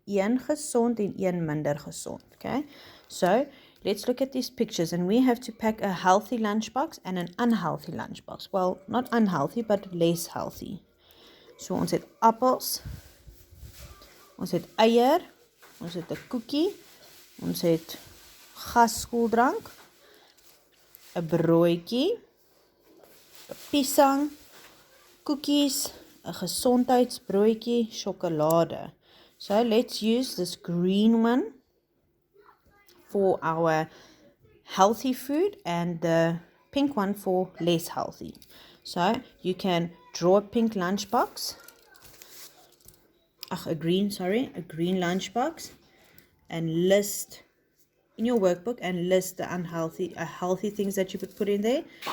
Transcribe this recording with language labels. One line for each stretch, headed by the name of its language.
Afrikaans: Een gesond en een minder gesond.
English: Okay? So, let's look at these pictures and we have to pack a healthy lunchbox and an unhealthy lunchbox. Well, not unhealthy, but less healthy.
Afrikaans: So, ons het appels, ons het eier, ons het 'n koekie, ons het gaskoeldrank, 'n broodjie, 'n piesang, koekies, 'n gesondheidsbroodjie, sjokolade.
English: So let's use this green one for our healthy food and the pink one for less healthy. So you can draw a pink lunchbox, a green lunchbox, and list in your workbook and list the healthy things that you could put in there.